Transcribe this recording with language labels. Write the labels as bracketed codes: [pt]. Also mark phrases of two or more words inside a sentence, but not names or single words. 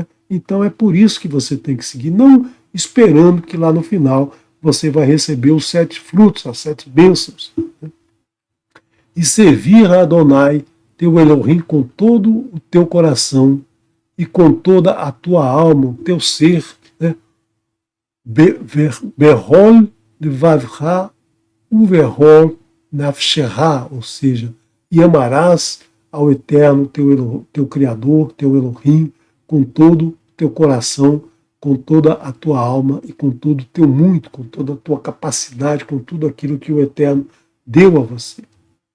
[pt] Então é por isso que você tem que seguir, não esperando que lá no final você vai receber os 7 frutos, as 7 bênçãos. Né? E servir a Adonai, teu Elohim, com todo o teu coração e com toda a tua alma, o teu ser, né? [he] בכל לבבך ובכל נפשך, [pt] ou seja, e amarás ao Eterno, teu Criador, teu Elohim, com todo o teu coração, com toda a tua alma e com todo o teu muito, com toda a tua capacidade, com tudo aquilo que o Eterno deu a você.